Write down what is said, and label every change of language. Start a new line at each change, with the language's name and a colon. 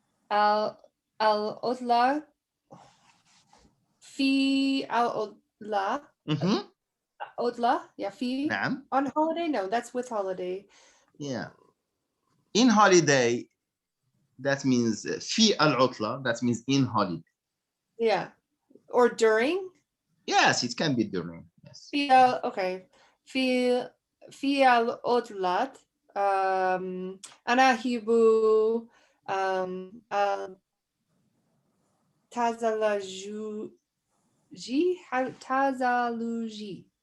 Arabic: العطلة في العطلة عطلة, yeah, في نعم.
English: on holiday, no, that's with holiday. Yeah. In holiday, that means
Arabic: في العطلة,
English: that means in holiday. Yeah, or during. Yes, it can be during. Yes.
Arabic: في okay, في العطلة أنا أحب تزلجي.